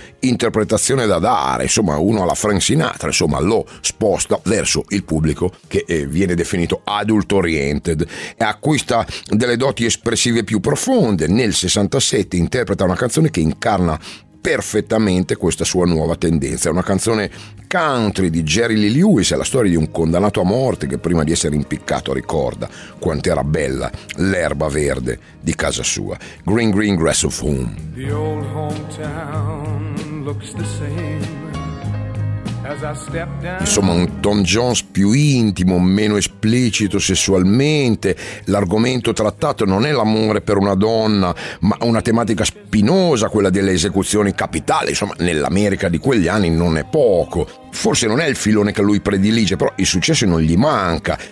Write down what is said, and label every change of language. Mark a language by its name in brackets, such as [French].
[Italian] interpretazione da dare, insomma uno alla Frank Sinatra, insomma lo sposta verso il pubblico che viene definito adult oriented, e acquista delle doti espressive più profonde. Nel 67 interpreta una canzone che incarna perfettamente questa sua nuova tendenza, una canzone country di Jerry Lee Lewis, è la storia di un condannato a morte che prima di essere impiccato ricorda quant'era bella l'erba verde di casa sua. [English] Green Green Grass of Home. The old hometown looks the same. [Italian] Insomma un Tom Jones più intimo, meno esplicito sessualmente. L'argomento trattato non è l'amore per una donna, ma una tematica spinosa, quella delle esecuzioni capitali. Insomma nell'America di quegli anni non è poco. Forse non è il filone che lui predilige, però il successo non gli manca.